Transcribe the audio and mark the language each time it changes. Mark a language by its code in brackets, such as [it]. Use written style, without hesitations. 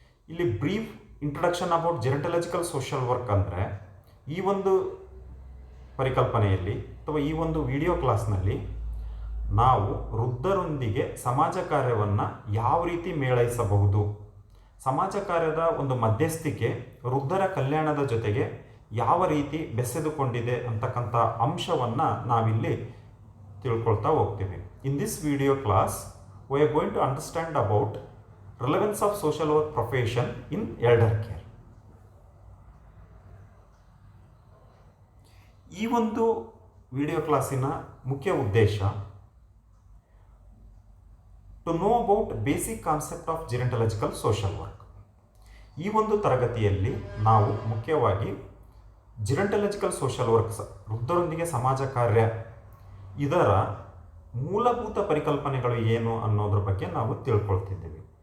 [kn] ಇಲ್ಲಿ [en] brief introduction about [kn] ಜಿರಂಟಲಾಜಿಕಲ್ social work ಅಂದರೆ, ಈ ಒಂದು ಪರಿಕಲ್ಪನೆಯಲ್ಲಿ ಅಥವಾ ಈ ಒಂದು ವಿಡಿಯೋ ಕ್ಲಾಸ್ನಲ್ಲಿ ನಾವು ವೃದ್ಧರೊಂದಿಗೆ ಸಮಾಜ ಕಾರ್ಯವನ್ನು ಯಾವ ರೀತಿ ಮೇಳೈಸಬಹುದು, ಸಮಾಜ ಕಾರ್ಯದ ಒಂದು ಮಧ್ಯಸ್ಥಿಕೆ ವೃದ್ಧರ ಕಲ್ಯಾಣದ ಜೊತೆಗೆ ಯಾವ ರೀತಿ ಬೆಸೆದುಕೊಂಡಿದೆ ಅಂತಕ್ಕಂಥ ಅಂಶವನ್ನು ನಾವಿಲ್ಲಿ ತಿಳ್ಕೊಳ್ತಾ ಹೋಗ್ತೀವಿ. [en] In this video class, we are going to understand about relevance of social work profession in elder care. [kn] ಈ ಒಂದು ವಿಡಿಯೋ ಕ್ಲಾಸಿನ ಮುಖ್ಯ ಉದ್ದೇಶ [en] To know about basic concept of gerontological social work. [kn] ಈ ಒಂದು ತರಗತಿಯಲ್ಲಿ ನಾವು ಮುಖ್ಯವಾಗಿ ಜಿರೆಂಟಾಲಜಿಕಲ್ ಸೋಷಿಯಲ್ ವರ್ಕ್ಸ್, ವೃದ್ಧರೊಂದಿಗೆ ಸಮಾಜ ಕಾರ್ಯ, ಇದರ ಮೂಲಭೂತ ಪರಿಕಲ್ಪನೆಗಳು ಏನು ಅನ್ನೋದ್ರ ಬಗ್ಗೆ ನಾವು ತಿಳ್ಕೊಳ್ತಿದ್ದೇವೆ.